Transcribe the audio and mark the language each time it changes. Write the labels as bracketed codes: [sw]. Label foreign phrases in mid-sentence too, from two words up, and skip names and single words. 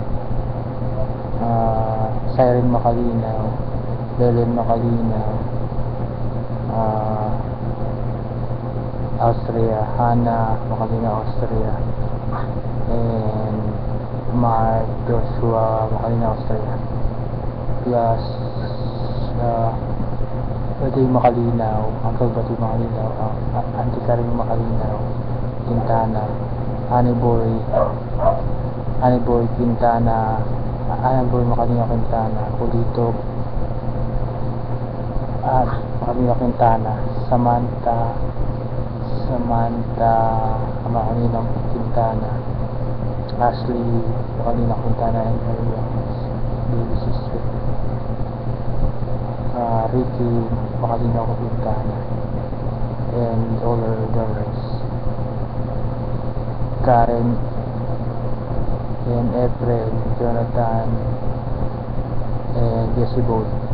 [en] Siren Macalinaw, Lelen Macalinaw, Austria, Hannah Macalinaw, Austria, and Mark Joshua Macalinaw, Austria, plus Batoy Makalinaw, Uncle Batoy Makalinaw, Auntie Karing Makalinaw, Quintana, Honeyboy Quintana, Honeyboy Makalinaw Quintana, Kulitog, at Makalinaw Quintana, Samantha Makalinaw Quintana, Ashley Makalinaw Quintana and her baby sister, Ricky Makalinaw Quintana and all her daughters, Karen and April, Jonathan and Jessie Bolt.